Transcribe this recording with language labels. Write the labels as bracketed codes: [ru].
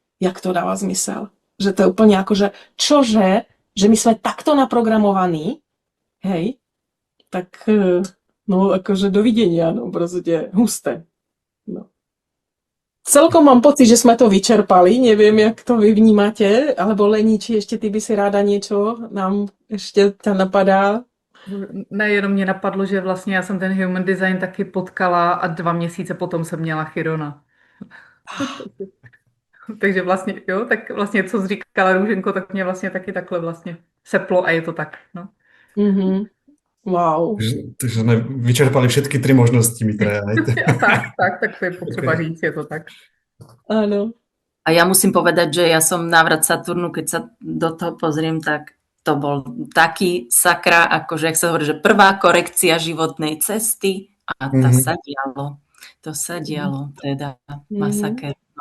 [sk] Jak to dáva zmysel. Že to je úplne ako, že čože, že my sme takto naprogramovaní, hej, tak no akože dovidenia, no proste husté. Celkom mám pocit, že sme to vyčerpali. Neviem, jak to vy vnímate. Alebo Lení, či ešte ty by si ráda niečo nám ešte ťa napadá? [cs] Nejenom mě napadlo, že vlastně já jsem ten human design taky potkala a 2 měsíce potom jsem měla Chirona. Takže vlastně, jo, tak vlastně, co jsi říkala, Růženko, tak mě vlastně taky takhle vlastně seplo a je to tak, no. Mhm. Wow. [sk] Takže sme vyčerpali všetky 3 možnosti, my traja. [cs] Tak to je potřeba říct, je to tak. [sk] Áno. A ja musím povedať, že ja som návrat Saturnu, keď sa do toho pozriem, tak to bol taký sakra, akože, jak sa hovorí, že prvá korekcia životnej cesty a to sa dialo. To sa dialo, teda masaker.